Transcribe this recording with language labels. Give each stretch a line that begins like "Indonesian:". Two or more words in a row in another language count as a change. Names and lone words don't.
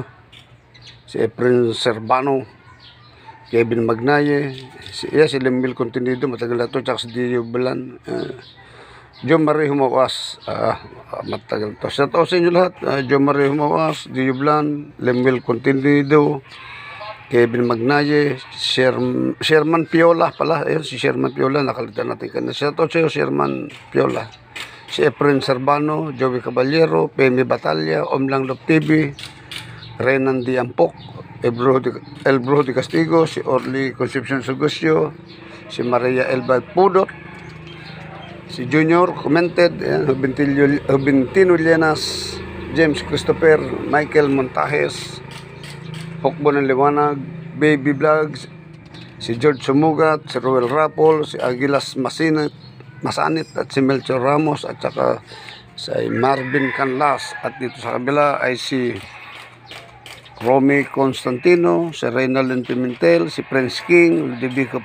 Filipino: Si Efren Servano, Kevin Magnaye, si Lemil Contenido, matagal na to, tsaka si Dio Balan, John Marie Humawas, matagal to. Shout out sa inyo lahat, John Marie Humawas, Dio Balan, Lemil Contenido, Kevin Magnaye, Sherman Piola pala, ayun, si Sherman Piola, nakalitan natin ka na. Shout out sa iyo, Sherman Piola. Si Efren Servano, Joey Caballero, Pemi Batalla, Omlang Love TV, Renan Diampok, El Brujo de Castigo, si Orly Concepcion Sagusio, si Maria Elba Pudot, si Junior commented, Juventino Llenas, James Christopher, Michael Montajes, Hukbo ng Liwanag, Baby Vlogs, si George Sumugat, si Rowell Rapol, si Aguilas Masanit, at si Melchor Ramos, at saka si Marvin Canlas. At dito sa kabila ay si Romy Constantino, si Reynalyn Pimentel, si Prince King, Ludovico